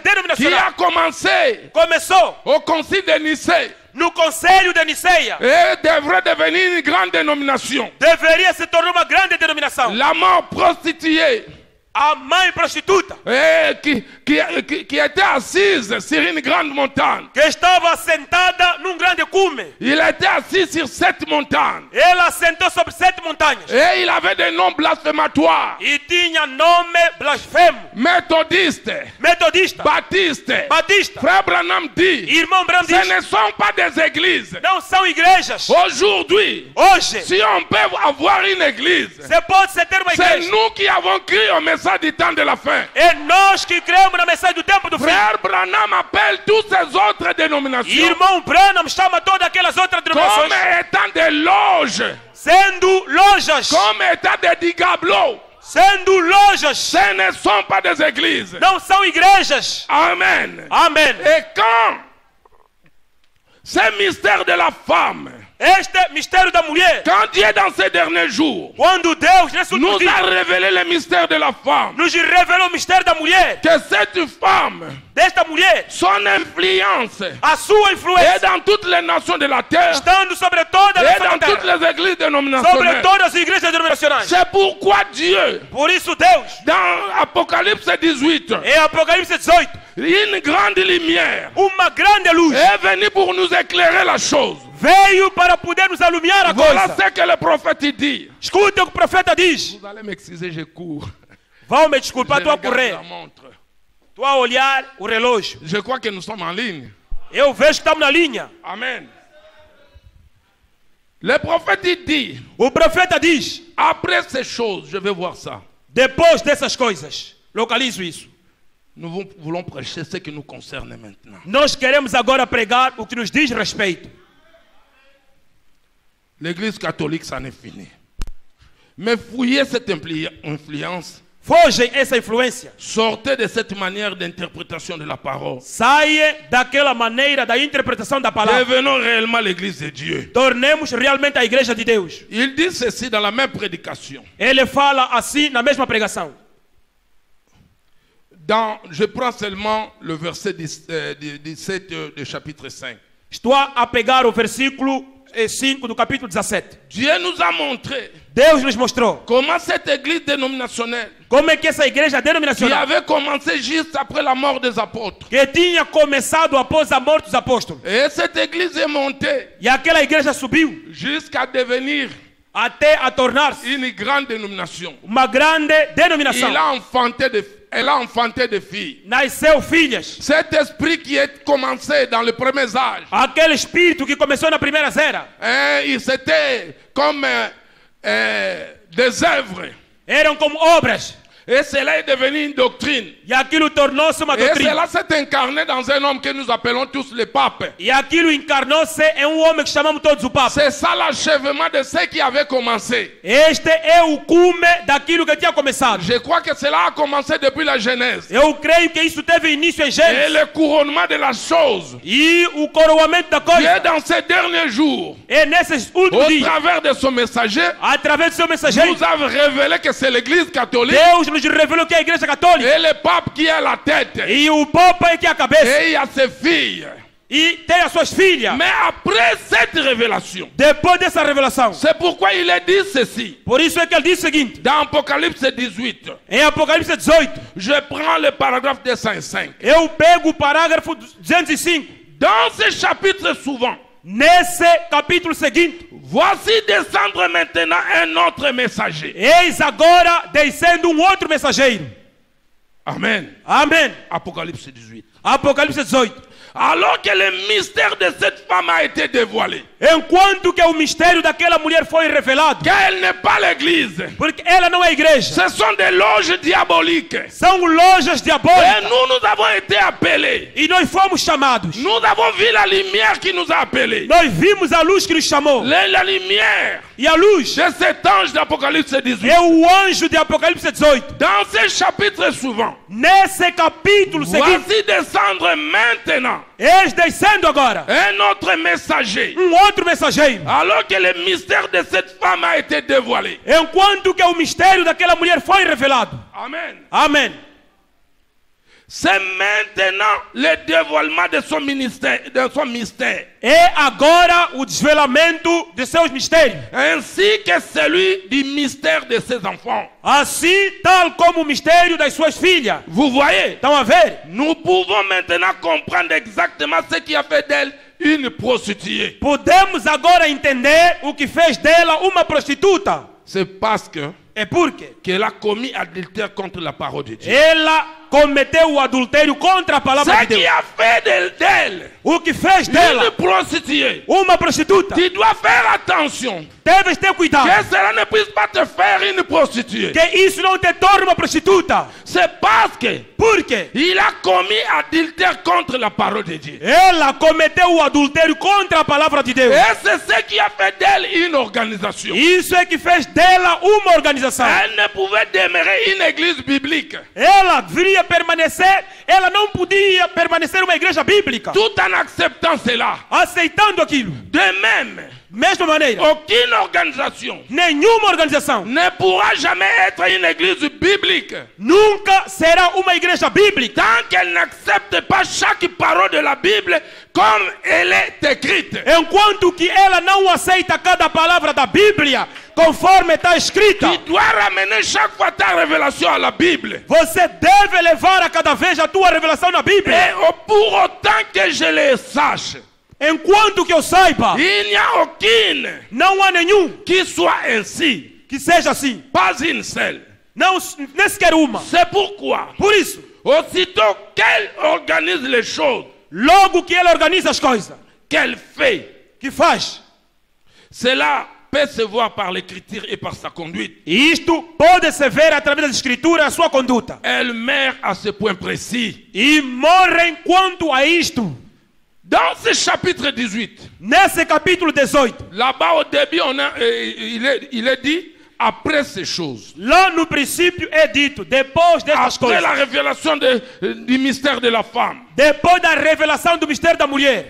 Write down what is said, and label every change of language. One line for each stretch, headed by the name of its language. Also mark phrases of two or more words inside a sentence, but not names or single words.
French: qui a
Portuguese: denominacional
French: commencé
Portuguese: começou
French: au concile de Nicée,
Portuguese: no Conselho de Niceia,
French: et devrait devenir une grande dénomination.
Portuguese: deveria se tornar uma grande denominação.
French: La mort prostituée,
Portuguese: A mãe prostituta,
French: qui était assise sur une grande montagne.
Portuguese: que estava sentada num grande cume,
French: Il était assis sur cette montagne.
Portuguese: ela sentou sobre 7 montanhas
French: Et il avait des noms blasphématoires.
Portuguese: e tinha nome blasfemo,
French: Méthodiste,
Portuguese: metodista,
French: baptiste.
Portuguese: batista.
French: Frère Branham dit,
Portuguese: Irmão Branham
French: ce
Portuguese: diz,
French: ne sont pas des églises.
Portuguese: não são igrejas.
French: Aujourd'hui,
Portuguese: Hoje,
French: si on peut avoir une église,
Portuguese: você pode ser ter uma
French: c'est
Portuguese: igreja.
French: nous qui avons crié au message du temps de la fin.
Portuguese: É nós que cremos na mensagem do tempo do fim.
French: Frère Branham appelle toutes ces autres dénominations
Portuguese: Irmão Branham chama todas aquelas outras
French: comme
Portuguese: denominações
French: étant des loges,
Portuguese: sendo lojas,
French: comme étant des digablos.
Portuguese: sendo lojas,
French: Ce ne sont pas des églises.
Portuguese: não são igrejas.
French: Amen.
Portuguese: Amém.
French: Et quand ce mystère de la femme,
Portuguese: Este mistério da mulher,
French: quand Dieu dans ces derniers jours
Portuguese: quando Deus nesse último
French: nous
Portuguese: dia
French: a révélé le mystère de la femme,
Portuguese: nos revelou o mistério da mulher,
French: que cette femme,
Portuguese: desta mulher,
French: son influence
Portuguese: a sua
French: est
Portuguese: influência,
French: dans toutes les nations de la terre
Portuguese: estando sobre todas
French: et
Portuguese: as
French: dans toutes
Portuguese: terra,
French: les églises
Portuguese: sobre
French: dénominationnelles.
Portuguese: todas as igrejas denominacionais.
French: C'est pourquoi Dieu,
Portuguese: Por isso Deus,
French: dans Apocalypse 18,
Portuguese: em Apocalipse 18,
French: une grande lumière
Portuguese: uma grande luz
French: est venue pour nous éclairer la chose.
Portuguese: veio para poder nos alumiar a
French: Voilà
Portuguese: coisa.
French: ce que le prophète dit.
Portuguese: Escuta o que o profeta diz.
French: Vous allez m'excuser, je cours.
Portuguese: Vão me desculpar,
French: Je
Portuguese: estou a
French: regarde
Portuguese: correr.
French: la montre.
Portuguese: Estou a olhar o relógio.
French: Je crois que nous sommes en ligne.
Portuguese: Eu vejo que estamos na linha.
French: Amen. Le prophète il dit,
Portuguese: O profeta diz,
French: après ces choses, je vais voir ça.
Portuguese: depois dessas coisas, localizo isso.
French: Nous voulons prêcher ce qui nous concerne maintenant.
Portuguese: Nós queremos agora pregar o que nos diz respeito.
French: L'église catholique, ça n'est fini. Mais fouillez cette influence.
Portuguese: Fogem essa influência.
French: Sortez de cette manière d'interprétation de la parole.
Portuguese: Saia daquela maneira da interpretação da palavra.
French: Devenons réellement l'église de Dieu.
Portuguese: Tornemos realmente a igreja de Deus.
French: Il dit ceci dans la même prédication.
Portuguese: Ele fala assim na mesma pregação.
French: Je prends seulement le verset 17 du chapitre 5.
Portuguese: Estou a pegar o versículo 5 do capítulo 17.
French: Dieu nous a montré
Portuguese: Deus nos mostrou
French: comment cette église dénominationnelle
Portuguese: como é que essa igreja
French: qui
Portuguese: denominacional,
French: avait commencé juste après la mort des apôtres.
Portuguese: que tinha começado após a morte dos apóstolos,
French: Et cette église est montée
Portuguese: e aquela igreja subiu
French: jusqu'à devenir
Portuguese: até a tornar-se
French: une grande dénomination.
Portuguese: uma grande denominação.
French: Elle a enfanté des filles.
Portuguese: Nasceu filhas.
French: Cet esprit qui est commencé dans les premiers âges,
Portuguese: Aquele espírito que começou na primeira era,
French: c'était comme des œuvres.
Portuguese: eram como obras,
French: Et cela est devenu une doctrine.
Portuguese: e aquilo tornou-se uma
French: Et
Portuguese: doutrina.
French: cela s'est incarné dans un homme que nous appelons tous les papes.
Portuguese: E aquilo encarnou-se em homem que chamamos todos o Papa.
French: C'est ça l'achèvement de ce qui avait commencé.
Portuguese: Este é o cume daquilo que tinha começado.
French: Je crois que cela a commencé depuis la Genèse.
Portuguese: Eu creio que isso teve início em
French: Et
Portuguese: Gênesis.
French: le couronnement de la chose,
Portuguese: E o coroamento da
French: qui est
Portuguese: coisa
French: dans ces derniers jours,
Portuguese: é nesses últimos
French: au
Portuguese: dias,
French: travers de son messager,
Portuguese: através do seu mensageiro,
French: nous a révélé que c'est l'église catholique
Portuguese: Deus nos revelou que é a igreja católica.
French: et le pape qui est la tête.
Portuguese: E o Papa é que é a cabeça.
French: Et il y a ses filles.
Portuguese: E tem as suas filhas.
French: Mais après cette révélation,
Portuguese: Depois dessa revelação.
French: c'est pourquoi il est dit ceci.
Portuguese: Por isso é que ele diz o seguinte.
French: Dans Apocalypse 18,
Portuguese: Em Apocalipse 18.
French: je prends le paragraphe 205.
Portuguese: Eu pego o parágrafo 205.
French: Dans ce chapitre souvent,
Portuguese: Nesse capítulo seguinte.
French: voici descendre maintenant un autre messager.
Portuguese: Eis agora descendo um outro mensageiro.
French: Amen.
Portuguese: Amém.
French: Apocalypse 18.
Portuguese: Apocalipse 18.
French: Alors que le mystère de cette femme a été dévoilé,
Portuguese: Enquanto que o mistério daquela mulher foi revelado.
French: qu'elle n'est pas l'église,
Portuguese: Porque ela não é igreja.
French: ce sont des loges diaboliques.
Portuguese: São lojas
French: Et
Portuguese: diabólicas.
French: nous avons été appelés.
Portuguese: E nós fomos chamados.
French: Nous avons vu la lumière qui nous a appelés.
Portuguese: Nós vimos a luz que nos chamou.
French: La lumière
Portuguese: E a luz
French: de cet ange d'Apocalypse 18.
Portuguese: é o anjo de Apocalipse 18.
French: Dans ce chapitre suivant,
Portuguese: Nesse capítulo seguinte.
French: voici descendre maintenant
Portuguese: Eis descendo agora.
French: un autre messager.
Portuguese: Outro mensageiro.
French: Alors que le mystère de cette femme a été dévoilé.
Portuguese: Enquanto que o mistério daquela mulher foi revelado.
French: Amen.
Portuguese: Amém.
French: C'est maintenant le dévoilement de son ministère, de son mystère.
Portuguese: É agora o desvelamento de seus mistérios.
French: Ainsi que celui du mystère de ses enfants.
Portuguese: Assim, tal como o mistério das suas filhas.
French: Vous voyez?
Portuguese: Estão a ver?
French: Nous pouvons maintenant comprendre exactement ce qui a fait d'elle une prostituée.
Portuguese: Podemos agora entender o que fez dela uma prostituta.
French: C'est parce que
Portuguese: É porque
French: qu'elle a commis adultère contre la parole de Dieu.
Portuguese: ela cometeu o adultério contra a palavra
French: Ce
Portuguese: de Deus.
French: qui a fait d'elle
Portuguese: O que fez
French: une
Portuguese: dela
French: prostituée.
Portuguese: uma prostituta.
French: Tu dois faire attention
Portuguese: Deves ter cuidado.
French: que cela ne puisse pas te faire une prostituée.
Portuguese: Que isso não te torne uma prostituta.
French: C'est parce que
Portuguese: Porque
French: il a commis adultère contre la parole de Dieu.
Portuguese: ela cometeu o adultério contra a palavra de Deus.
French: Et c'est ce qui a fait d'elle une organisation.
Portuguese: Isso é que fez dela uma organização.
French: Elle ne pouvait demeurer une église biblique
Portuguese: Ela deveria permanecer, ela não podia permanecer uma igreja bíblica.
French: tout en acceptant cela.
Portuguese: Aceitando aquilo.
French: De même,
Portuguese: Mesma maneira,
French: aucune organisation
Portuguese: nenhuma organização
French: ne pourra jamais être une église biblique
Portuguese: nunca será uma igreja bíblica
French: tant qu'elle n'accepte pas chaque parole de la Bible comme elle est écrite.
Portuguese: enquanto que ela não aceita cada palavra da Bíblia conforme está escrita.
French: Tu dois ramener chaque fois ta révélation à la Bible.
Portuguese: Você deve levar a cada vez a tua revelação na
French: Et
Portuguese: Bíblia.
French: pour autant que je le sache,
Portuguese: Enquanto que eu saiba,
French: il n'y a aucune
Portuguese: não há nenhum
French: qui soit ainsi.
Portuguese: que seja assim.
French: Pas une seule.
Portuguese: Não, nem sequer uma.
French: C'est pourquoi,
Portuguese: Por isso,
French: aussitôt qu'elle organise les choses,
Portuguese: logo que ela organiza as coisas,
French: qu'elle fait,
Portuguese: que faz,
French: cela peut se voir par l'écriture et par sa conduite.
Portuguese: e isto pode se ver através das escrituras a sua conduta.
French: Elle meurt à ce point précis.
Portuguese: E morrem quanto a isto.
French: Dans ce chapitre 18,
Portuguese: Nesse capítulo 18,
French: là-bas au début, il est dit, après ces choses,
Portuguese: Lá no princípio é dito, depois destas
French: après
Portuguese: coisas,
French: la révélation du mystère de la femme,
Portuguese: depois da revelação do mistério da mulher,